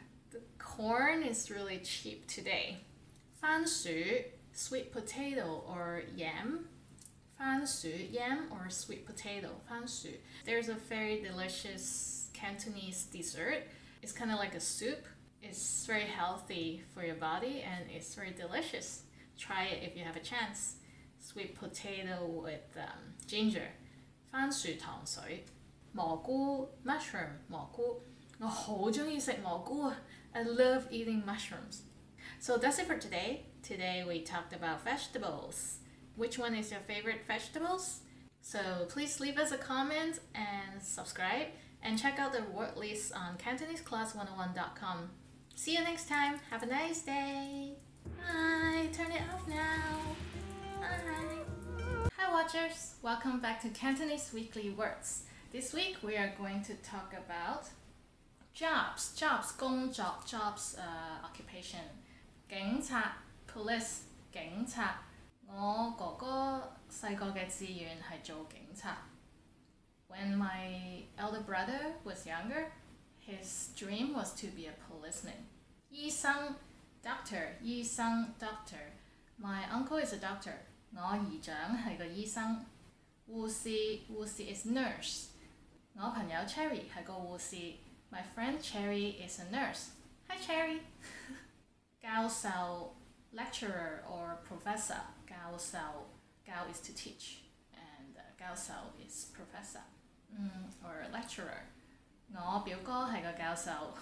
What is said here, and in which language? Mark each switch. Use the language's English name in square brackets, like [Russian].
[English] The corn is really cheap today 番薯 sweet potato or yam 番薯 yam or sweet potato 番薯 There's a very delicious Cantonese dessert. It's kind of like a soup. It's very healthy for your body and it's very delicious. Try it if you have a chance. Sweet potato with ginger. [Cantonese] 番薯糖水蘑菇 mushroom 蘑菇我好鍾意食蘑菇啊 [English] I love eating mushrooms. So that's it for today. Today we talked about vegetables. Which one is your favorite vegetables? So please leave us a comment and subscribe and check out the word list on CantoneseClass101.com. See you next time. Have a nice day. Bye. Turn it off now. Bye. Hi watchers. Welcome back to Cantonese Weekly Words. This week we are going to talk about [Cantonese] Jobs 工作 jobs occupation 警察 police 警察我哥哥細個嘅志願係做警察。 [English] When my elder brother was younger, his dream was to be a policeman. 醫生 doctor 醫生 doctor My uncle is a doctor. [Cantonese] 我姨丈係個醫生。護士 is nurse. 我朋友 Cherry 係個護士。 [English] My friend Cherry is a nurse. Hi Cherry. 教授 lecturer or professor. 教is to teach and 教授 is professor or lecturer. [Cantonese] 我表哥係個教授。